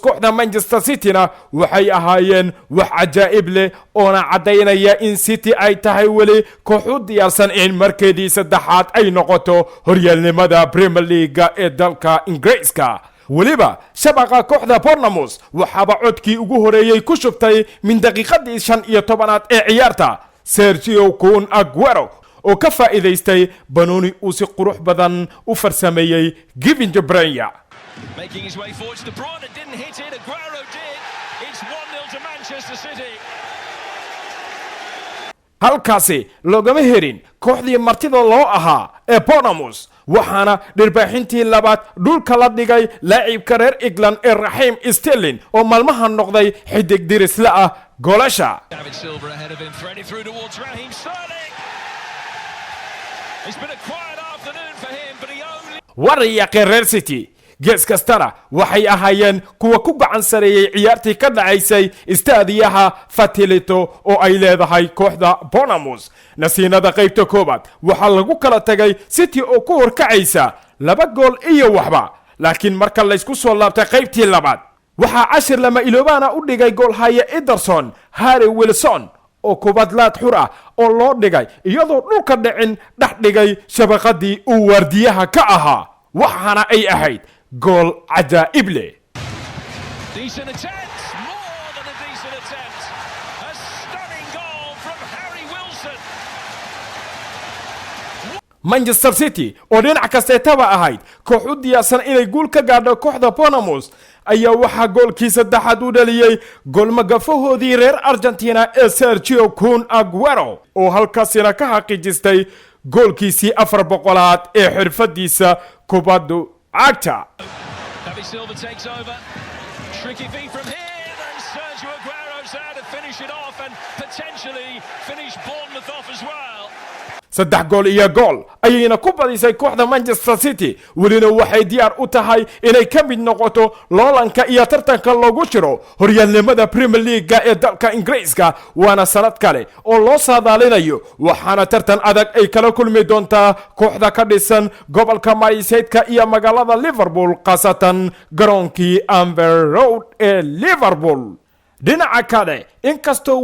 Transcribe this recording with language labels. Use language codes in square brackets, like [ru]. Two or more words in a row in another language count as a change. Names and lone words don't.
[so] kooxda Manchester City-na waxay ahaayeen wax cajaa'ib leh oo cadeynaya in City ay tahay wali koox u diyaarsan in markeedii saddexaad ay noqoto horyaalnimada Premier League ee dalka Ingiriiska waliba shabaqa kooxda Bournemouth waxaba codkii ugu horeeyay ku shubtay min daqiiqadii 15aad ee ciyaarta Sergio Kun Aguero oo ka faa'iideystay Banoni uu si qurux badan u farsameeyay Kevin De Bruyne [en] making his way forward to De Bruyne and didn't hit it. Aguero did. It's 1-0 to Manchester City. [so] halkaasi loogama herin kooxdii martida loo ahaa ee Bournemouth waxaana dhirbaaxintii labaad dhulka la dhigay laacibka reer England ee Raheem Sterling oo maalmahan noqday xidig dirisla ah goolasha [en] David Silva ahead of him, threading through towards Raheem Sterling. It's been a quiet afternoon for him, but he only [so] wariyaqi reer City gees kastana waxay ahaayeen kuwa ku gacan sareeyay ciyaartii ka dhacaysay istaadiyaha Tollito oo ay leedahay kooxda Bournemouth nasiinada qaybta koobaad waxa lagu kala tagay City oo ku horkacaysa 2 gool iyo waxba laakiin marka la isku soo laabtay qaybtii labaad waxa cashir lama iloobaana u dhigay goolhaya Ederson Harry Wilson oo kubadlaad xur ah oo loo dhigay iyadoo dhulka dhicin dhex dhigay shabaqadii uu waardiyaha ka ahaa waxaana ay ahayd gool cajaa'ib leh [en] decent attempt, more than a decent attempt. A stunning goal from Harry Wilson. [so] Manchester City oo dhinac kasteetaba ahayd koox u diyaarsan inay guul ka gaadho kooxda Bournemouth ayaa waxa goolkii saddexaad u dhaliyay gool magafahoodii reer Argentina ee Sergio Kun Aguero oo halkaasina ka xaqiijistay goolkiisii 400aad ee xirfadiisa kubadda cagta [en] David Silva takes over. Tricky feed from here, and Sergio Aguero's there to finish it off and potentially finish Bournemouth off as well. [so] 3 gool iyo gool ayayna ku badisay kooxda Manchester City walina waxay diyaar u tahay inay ka mid noqoto loolanka iyo tartanka loogu jiro horyaalnimada Premier League ee dalka Ingiriiska waana sanad kale oo loo saadaalinayo waxaana tartan adag ay kala kulmi doontaa kooxda ka dhisan gobolka Maarisaydka iyo magaalada Liverpool qaasatan garoonkii Amber Road ee Liverpool dhinaca kale inkastoo